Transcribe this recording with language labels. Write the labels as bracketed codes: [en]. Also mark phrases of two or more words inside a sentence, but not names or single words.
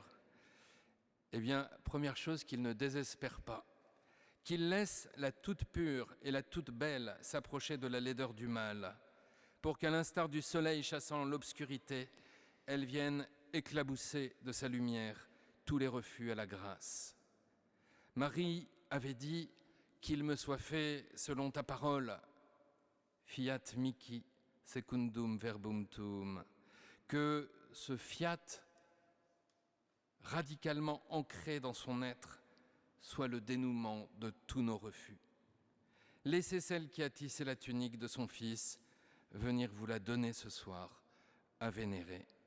[fr] Eh bien, première chose, qu'ils ne désespèrent pas, qu'ils laissent la toute pure et la toute belle s'approcher de la laideur du mal, pour qu'à l'instar du soleil chassant l'obscurité, elle vienne éclabousser de sa lumière tous les refus à la grâce. Marie avait dit « Qu'il me soit fait selon ta parole, [la] fiat mihi secundum verbum tuum », [fr] que ce fiat radicalement ancré dans son être soit le dénouement de tous nos refus. Laissez celle qui a tissé la tunique de son fils venir vous la donner ce soir à vénérer.